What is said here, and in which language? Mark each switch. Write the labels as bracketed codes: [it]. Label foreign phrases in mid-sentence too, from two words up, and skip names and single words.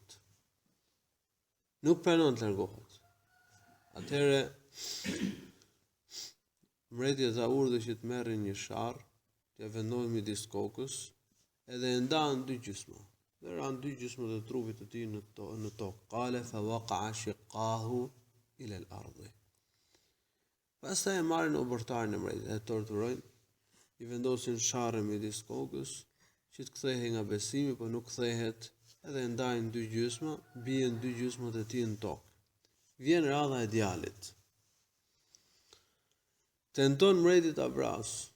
[sq] Nuk pranon të largohet. Atëherë mbreti dha urdhë që të merrin një sharr, t'ia vendohen midis kokës, edhe e ndan dy gjysma. Dhe ran dy gjysma të trupit të tij në tokë. [ar] قال فوقع شقه إلى الأرض. [sq] Pastaj e marrin obortarin e mretit, e torturojnë, i vendosin sharrën midis kokës, që të kthehej nga besimi, por nuk kthehet, edhe e ndajnë dy gjysma, bien dy gjysmat e tij në tokë. Vjen radha e djalit. Tenton mbreti ta vrasë.